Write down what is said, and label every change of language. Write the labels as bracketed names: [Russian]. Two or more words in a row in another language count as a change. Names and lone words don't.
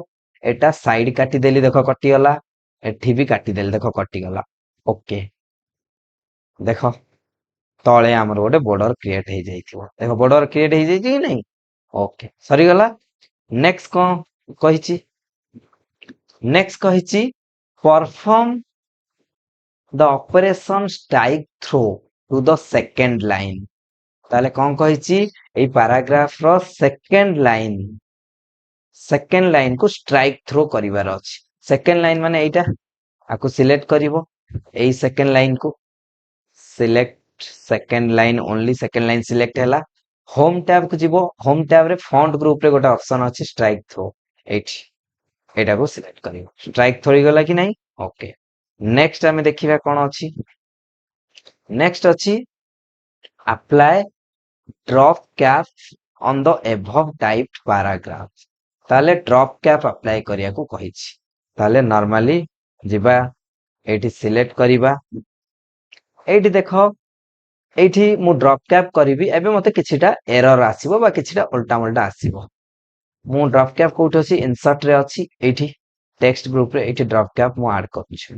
[Odia] ଏଟା ସାଇଡ କାଟିଦେଲି, ଦେଖ କଟିଗଲା, ଏଠି ବି କାଟିଦେଲି, ଦେଖ କଟିଗଲା। ଓକେ, ଦେଖ ତଳେ ଆମର ଗୋଟେ [English] border create [Odia] ହେଇଯାଇଥିବ, ଦେଖ [English] border create [Odia] ହେଇଯାଇଛି କି ନାଇଁ। ଓକେ ସରିଗଲା। ନେକ୍ସଟ କଣ କହିଛି, ନେକ୍ସଟ କହିଛି [English] perform the operation strike through to the second line। [Odia] ତାହେଲେ କଣ କହିଛି, ଏଇ ପାରାଗ୍ରାଫ ର [English] second line [Odia] କୁ [English] strike through [Odia] କରିବାର ଅଛି। [English] second line [Odia] ମାନେ ଏଇଟା, ଆକୁ ସିଲେକ୍ଟ କରିବ, ଏଇ [English] second line [Odia] କୁ ସିଲେକ୍ଟ, [English] second line only second line select [Odia] ହେଲା। [English] home tab [Odia] କୁ ଯିବ, [English] home tab [Odia] ରେ [English] font group [Odia] ରେ ଗୋଟେ ଅପସନ ଅଛି [English] strike through, [Odia] ଏଇଠି ଏଇଟାକୁ ସିଲେକ୍ଟ କରିବ। [English] strike through [Odia] ହେଇଗଲା କି ନାଇଁ, ଓକେ। ନେକ୍ସଟ ଆମେ ଦେଖିବା କଣ ଅଛି, ନେକ୍ସଟ ଅଛି [English] apply drop cap on the above typed paragraph। [Odia] ତାହେଲେ [English] drop cap apply [Odia] କରିବାକୁ କହିଛି। ତାହେଲେ ନର୍ମାଲି ଯିବା, ଏଇଠି ସିଲେକ୍ଟ କରିବା, ଏଇଠି ଦେଖ ଏଇଠି ମୁଁ [English] drop cap [Odia] କରିବି। ଏବେ ମତେ କିଛିଟା ଏରର ଆସିବ ବା କିଛିଟା ଓଲଟା ମୋଲଟା ଆସିବ। ମୁଁ [English] drop cap [Odia] କୋଉଠି ଅଛି, ଇନସର୍ଟ ରେ ଅଛି, ଏଇଠି [English] text group [Odia] ରେ, ଏଇଠି [English] drop cap [Odia] ମୁଁ ଆଡ କରୁଛି।